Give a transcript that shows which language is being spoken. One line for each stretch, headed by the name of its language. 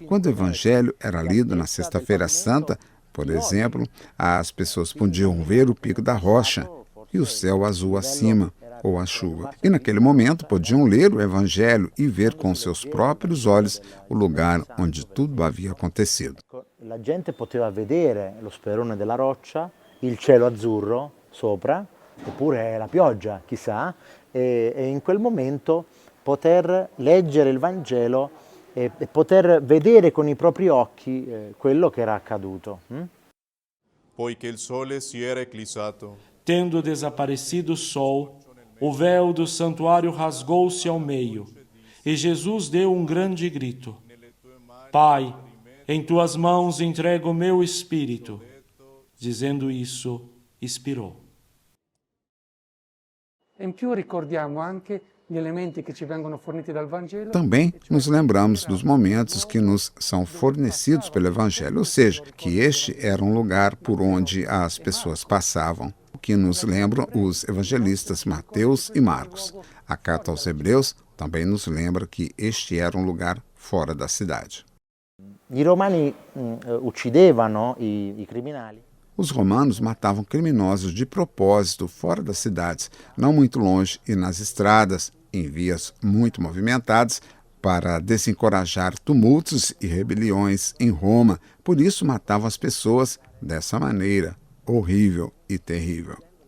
Portuguese: Quando o Evangelho era lido na Sexta-feira Santa, por exemplo, as pessoas podiam ver o pico da rocha e o céu azul acima, ou a chuva. E naquele momento podiam ler o Evangelho e ver com seus próprios olhos o lugar onde tudo havia acontecido.
Italian: La gente poteva vedere lo sperone della roccia, il cielo azzurro sopra, oppure la pioggia, chissà, e in quel momento poter leggere il Vangelo e poter vedere con i propri occhi quello che era accaduto. Poiché il sole si era eclissato.
Portuguese: Tendo desaparecido o sol, o véu do santuário rasgou-se ao meio, e Jesus deu um grande grito: Pai, em tuas mãos entrego o meu espírito. Dizendo isso, expirou.
Italian: In più ricordiamo anche gli elementi che ci vengono forniti dal Vangelo.
Portuguese: Também nos lembramos dos momentos que nos são fornecidos pelo Evangelho, ou seja, que este era um lugar por onde as pessoas passavam, o que nos lembram os evangelistas Mateus e Marcos. A carta aos Hebreus também nos lembra que este era um lugar fora da cidade.
Italian: I romani uccidevano i criminali.
Portuguese: Os romanos matavam criminosos de propósito fora das cidades, não muito longe e nas estradas, em vias muito movimentadas, para desencorajar tumultos e rebeliões em Roma. Por isso matavam as pessoas dessa maneira, horrível e terrível.